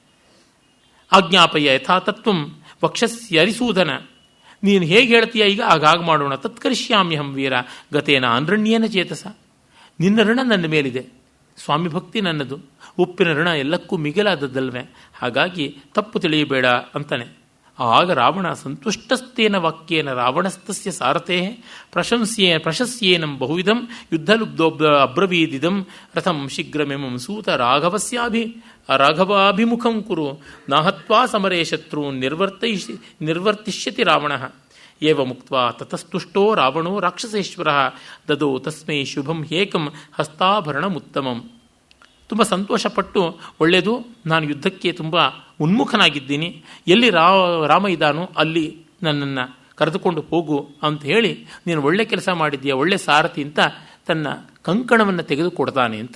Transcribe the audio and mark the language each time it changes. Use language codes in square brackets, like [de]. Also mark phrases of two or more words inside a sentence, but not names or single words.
[sa] ಆಜ್ಞಾಪಯ ಯಥಾತತ್ವಂ ವಕ್ಷಸ್ಯ ಅರಿಸೂದನ. [kn] ನೀನು ಹೇಗೆ ಹೇಳ್ತೀಯ ಈಗ ಆಗಾಗ ಮಾಡೋಣ. [sa] ತತ್ಕರಿಷ್ಯಾಮ್ಯಹಂ ವೀರ ಗತೇನ ಅನರಣ್ಯೇನ ಚೇತಸ. [kn] ನಿನ್ನ ಋಣ ನನ್ನ ಮೇಲಿದೆ, ಸ್ವಾಮಿ ಭಕ್ತಿ ನನ್ನದು, ಉಪ್ಪಿನ ಋಣ ಎಲ್ಲಕ್ಕೂ ಮಿಗಿಲಾದದ್ದಲ್ವೇ, ಹಾಗಾಗಿ ತಪ್ಪು ತಿಳಿಯಬೇಡ ಅಂತಾನೆ. [sa] ಆಗ ರಾವಣ ಸಂತುಷ್ಟಸ್ತೇನ ವಾಕ್ಯೇನ ರಾವಣಸ್ತಸ್ಯ ಸಾರಥೇ ಪ್ರಶಸ್ಯೇನಂ ಬಹುವಿಧಂ ಯುದ್ಧಲುಬ್ಧೋ ಅಬ್ರವೀದಿದಂ ರಥಂ ಶೀಘ್ರಮೆಮಂ ಸೂತ ರಾಘವಾಭಿಮುಖಂ ಕುರು ನಾಹತ್ವಾ ಸಮರೇ ಶತ್ರು ನಿರ್ವರ್ತಿಷ್ಯತಿ ರಾವಣ. ಏವ ಮುಕ್ತ್ವಾ ತತಸ್ತುಷ್ಟೋ ರಾವಣೋ ರಾಕ್ಷಸೇಶ್ವರಃ ದದೋ ತಸ್ಮೈ ಶುಭಂ ಹೇಕಂ ಹಸ್ತಾಭರಣಮುತ್ತಮಂ. [kn] ತುಂಬ ಸಂತೋಷಪಟ್ಟು, ಒಳ್ಳೆಯದು, ನಾನು ಯುದ್ಧಕ್ಕೆ ತುಂಬ ಉನ್ಮುಖನಾಗಿದ್ದೀನಿ, ಎಲ್ಲಿ ರಾಮ ಇದ್ದಾನೋ ಅಲ್ಲಿ ನನ್ನನ್ನು ಕರೆದುಕೊಂಡು ಹೋಗು ಅಂತ ಹೇಳಿ, ನೀನು ಒಳ್ಳೆ ಕೆಲಸ ಮಾಡಿದ್ದೀಯ, ಒಳ್ಳೆ ಸಾರಥಿ ಅಂತ ತನ್ನ ಕಂಕಣವನ್ನು ತೆಗೆದುಕೊಡ್ತಾನೆ ಅಂತ.